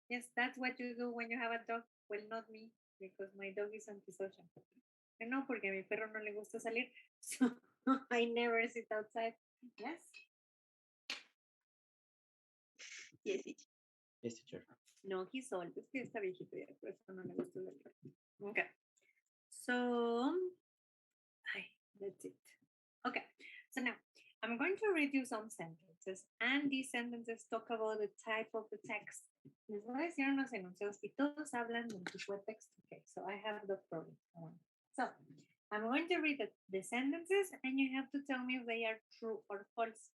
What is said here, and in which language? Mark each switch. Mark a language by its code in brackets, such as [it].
[en] Yes, that's what you do when you have a dog. Well, not me, because my dog is antisocial. [es] No, porque a mi perro no le gusta salir. [en] So I never sit outside. Yes? Yes, teacher. Yes, teacher. No, he's old. [es] Es que está viejito ya, por eso no le gusta salir. [en] Okay. So, that's it. Okay. So now, I'm going to read you some sentences, and these sentences talk about the type of the text. [es] Les voy a decir unos enunciados y todos hablan del tipo de texto. [en] Okay, so I have the problem. So, I'm going to read the sentences, and you have to tell me if they are true or false.